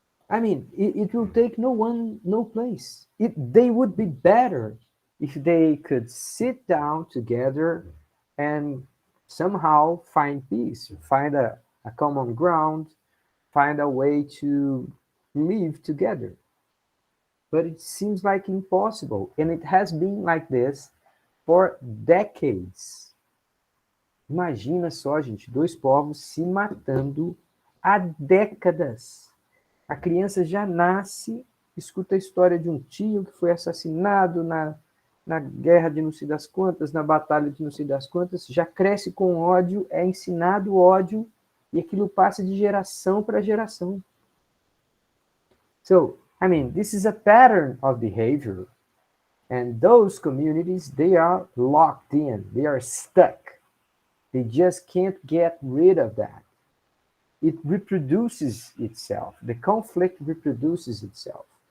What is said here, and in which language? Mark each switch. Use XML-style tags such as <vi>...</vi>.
<en>I mean, it will take no place. They would be better if they could sit down together and somehow find peace, find a common ground, find a way to live together. But it seems like impossible, and it has been like this for decades.</en> <pt>Imagina só, gente, dois povos se matando há décadas. A criança já nasce, escuta a história de um tio que foi assassinado na guerra de não sei das quantas, na batalha de não sei das quantas, já cresce com ódio, é ensinado ódio, e aquilo passa de geração para geração.</pt> <en>So, I mean, this is a pattern of behavior, and those communities, they are locked in, they are stuck. They just can't get rid of that. it reproduces itself. The conflict reproduces itself.</en>